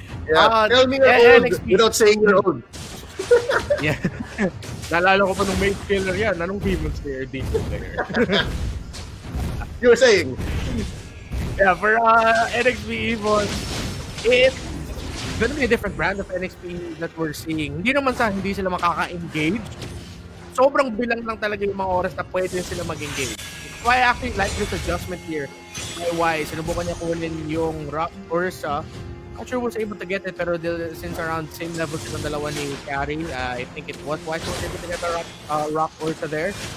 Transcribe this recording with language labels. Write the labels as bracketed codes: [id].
[en] Yeah, tell me you're old without saying you're old. [tl] Yeah. Naalala ko pa nung Mage Killer yan. Anong Demon Slayer? Demon Slayer. [en] You were saying? Yeah, for Nxpe EVOS, it's gonna be a different brand of Nxpe that we're seeing. [tl] Hindi naman sa hindi sila makaka-engage. Sobrang bilang lang talaga yung mga oras na pwede sila mag-engage. [en] Why I actually like this adjustment here. Why? [tl] Sinubukan niya kunin yung [en] Rock Ursa Not sure who was able to get it, [tl] pero [en] since around same level [tl] silang dalawa ni [en] Carry, I think it was wise was able to get a rock Ursa there.